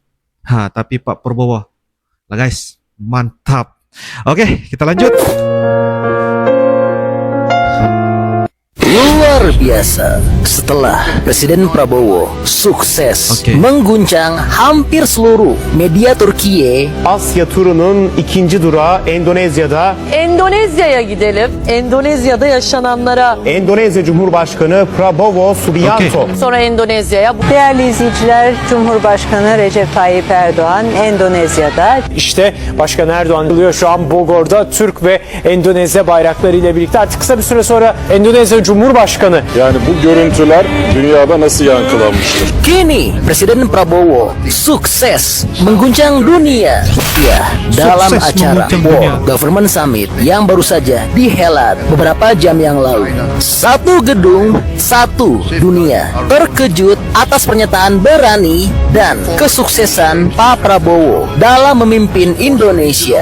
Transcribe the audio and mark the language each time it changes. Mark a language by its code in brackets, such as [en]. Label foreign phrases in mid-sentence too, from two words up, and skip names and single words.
[id] Tapi Pak Prabowo lah guys, mantap. Oke, kita lanjut. Luar biasa. Setelah Presiden Prabowo sukses mengguncang hampir seluruh media Türkiye, [tr] Asya turunun ikinci durağı Endonezya'da. Endonezya'ya gidelim. Endonezya'da yaşananlara. Endonezya Cumhurbaşkanı Prabowo Subianto. Sonra Endonezya'ya. Değerli izleyiciler, Cumhurbaşkanı Recep Tayyip Erdoğan Endonezya'da. İşte Başkan Erdoğan geliyor şu an Bogor'da Türk ve Endonezya bayraklarıyla birlikte. Artık kısa bir süre sonra Endonezya Cumhurbaşkanı. Yani bu görüntüler dünyada nasıl yankılanmıştır? [id] kini Presiden Prabowo sukses mengguncang dunia ya dalam acara World Government Summit yang baru saja dihelat beberapa jam yang lalu. Satu gedung, satu dunia. Terkejut atas pernyataan berani dan kesuksesan Pak Prabowo dalam memimpin Indonesia.